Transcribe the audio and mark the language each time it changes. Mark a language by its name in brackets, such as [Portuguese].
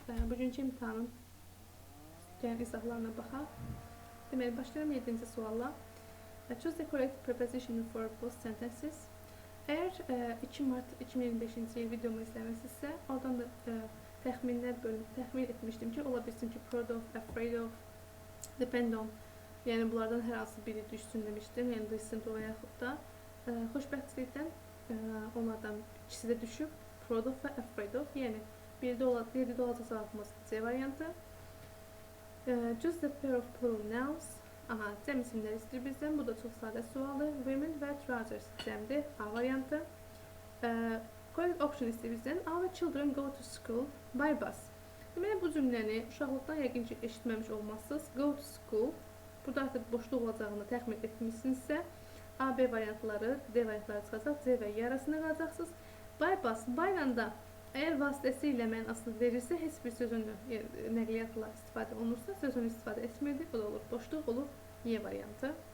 [Azerbaijani] Bugünkü imtahanın gələn izahlarına baxaq. Deməli, başlayalım 7-ci sualla. [English] Choose the correct preposition for both sentences. [Azerbaijani] Əgər 2 Mart 2025-ci il videomu izləməsinizsə, oradan da təxminlər bölümü təxmin etmişdim ki, ola bilsin ki, proud of, afraid of, depend on, yəni bunlardan hər hansı biri düşsün demişdim, yəni listen to və yaxud da xoşbəxtlikdən onlardan ikisi də düşüb, proud of və afraid of, yəni birdə olacaq cavabımız C variantı. [English] Choose the pair of plural nouns. [Azerbaijani] Aha, cəm isimləri istəyir bizdən. Bu da çox sadə sualdır. Women və trousers cəmdir. A variantı. Correct option istəyir bizdən. [English] Our children go to school by bus. [Azerbaijani] Deməli, bu cümləni uşaqlıqdan yəqin ki, eşitməmiş olmazsınız. [English] Go to school. [Azerbaijani] Burada artıq boşluq olacağını təxmin etmişsinizsə, A, B variantları, D variantları çıxacaq. C və Y arasında qalacaqsınız. By bus. By ilə da əgər vasitəsilə mənasını verirsə, heç bir sözün nəqliyyatla istifadə olunursa, sözün istifadə etmirdi. Bu da olur boşluq, olur Y variantı.